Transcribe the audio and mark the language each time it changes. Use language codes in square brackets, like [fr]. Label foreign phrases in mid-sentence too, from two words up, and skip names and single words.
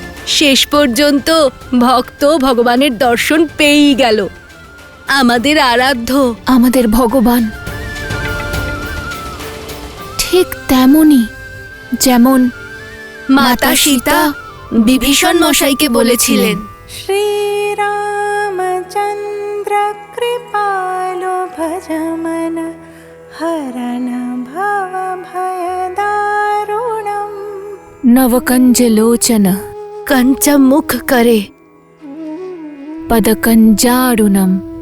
[bn] শেষ পর্যন্ত ভক্ত ভগবানের দর্শন পেয়েই গেল। আমাদের আরাধ্য, আমাদের ভগবান ঠিক তেমনই যেমন মাতা সীতা বিভীষণ মশাইকে বলেছিলেন। [sa] श्रीरामचन्द्र कृपालो भज मन हरन भव भयदारुणम् नवकञ्जलोचन कंचमुख करे पदकञ्जारुणम्